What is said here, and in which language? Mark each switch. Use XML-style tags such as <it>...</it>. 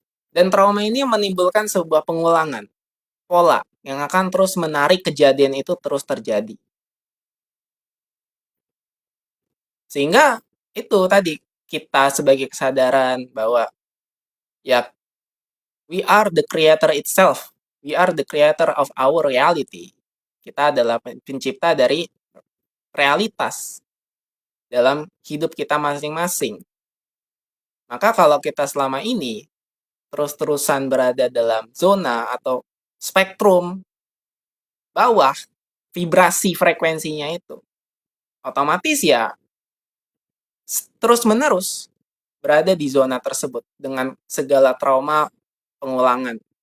<id>Dan trauma ini menimbulkan sebuah pengulangan, pola, yang akan terus menarik kejadian itu terus terjadi. Sehingga itu tadi, kita sebagai kesadaran bahwa ya</id> <en>we are the creator itself. We are the creator of our reality.</en> <id>Kita adalah pencipta dari realitas dalam hidup kita masing-masing. Maka kalau kita selama ini terus-terusan berada dalam zona atau spektrum bawah vibrasi frekuensinya itu, otomatis ya terus-menerus berada di zona tersebut dengan segala trauma pengulangan.</id>